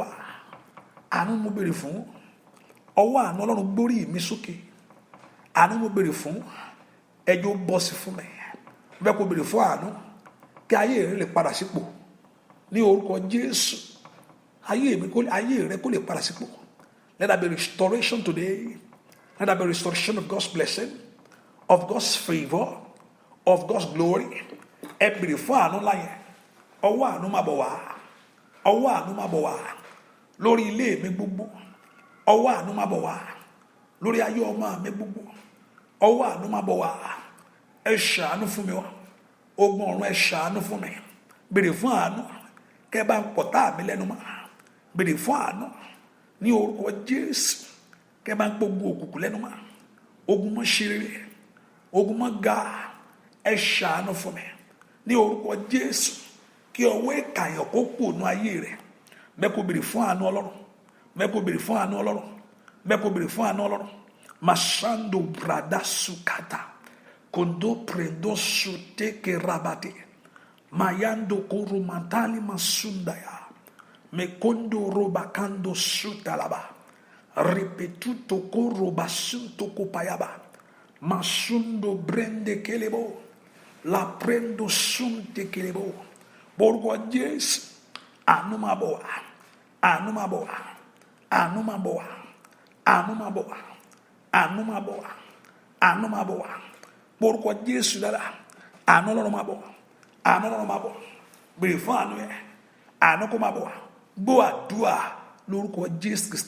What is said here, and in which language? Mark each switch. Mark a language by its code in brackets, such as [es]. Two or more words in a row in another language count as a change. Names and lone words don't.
[yo] Àánú ni mo béèrè fún. Ọwọ́ àánú Ọlọ́run gbórí mi sókè. Àánú ni mo béèrè fún. Ẹjọ́ bọ́ sí fún mi. Mo fẹ́ kó béèrè fún àánú kí ayé rẹ lè padà sípò. Ní orúkọ Jésù, ayé rẹ kó lè padà sípò. [en] Let there be restoration today. Let there be restoration of God's blessing, of God's favor, of God's glory. [yo] Ẹ béèrè fún àánú láyé. Ọwọ́ àánú máa bọ̀ wá. Ọwọ́ àánú máa bọ̀ wá. Lórí ilé mi gbogbo. Ọwọ́ àánú máa bọ̀ wá. Lórí ayé ọmọ mi gbogbo. Ọwọ́ àánú máa bọ̀ wá. Ẹ ṣàánú fún mi wá. Ogun ọ̀run ẹ ṣàánú fún mi. Béèrè fún àánú. Kẹ́ bá ń pọ̀tá mi lẹ́nu mọ́. Béèrè fún àánú. Ní orúkọ Jésù. Kẹ́ bá ń gbógun òkùnkùn lẹ́nu mọ́. Ogun mọ́ ṣe rere. Ogun mọ́ ga. Ẹ ṣàánú fún mi. Ní orúkọ Jésù. Kí ọwọ́ ìkàyàn kó kù nú ayé rẹ̀. Bẹ́ẹ̀ kó béèrè fún àánú Ọlọ́run. Bẹ́ẹ̀ kó béèrè fún àánú Ọlọ́run. Bẹ́ẹ̀ kó béèrè fún àánú Ọlọ́run. Masando brada sukata. Kondo prendo suteke rabate. Mayando korumantali masundaya. Mekondo robakando sutalaba. Ripetuto korobasunto kopayaba. Masundo brende kelebo. La prendo sunte kelebo. Borúkọ Jésù, àánú máa bọ̀ wá, àánú máa bọ̀ wá, àánú máa bọ̀ wá, àánú máa bọ̀ wá, àánú máa bọ̀ wá, àánú máa bọ̀ wá. Borúkọ Jésù dára, àánú Ọlọ́run máa bọ̀, àánú Ọlọ́run máa bọ̀. Béèrè fún àánú yẹn, àánú kó máa bọ̀ wá. Gbọ́ àdúrà lórúkọ Jésù Kristi.